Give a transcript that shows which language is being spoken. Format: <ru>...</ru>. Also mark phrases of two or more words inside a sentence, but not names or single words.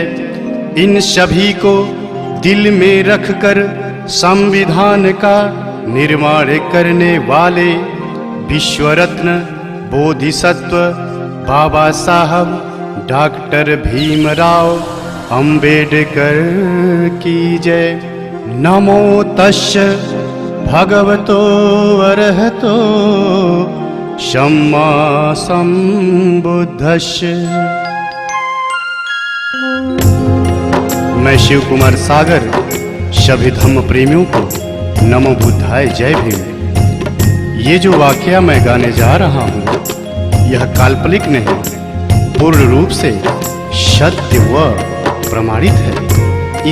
<hi>इन सभी को दिल में रखकर संविधान का निर्माण करने वाले विश्वरत्न बोधिसत्व बाबा साहब डॉक्टर भीमराव अंबेडकर की जय।</hi> <pi>नमो तस्य भगवतो अरहतो सम्मा संबुद्धस्य।</pi> <hi>मैं शिव कुमार सागर सभी धम्म प्रेमियों को नमो बुद्धाय जय भीम। ये जो वाकया मैं गाने जा रहा हूँ यह काल्पनिक नहीं, पूर्ण रूप से सत्य व प्रमाणित है।</hi>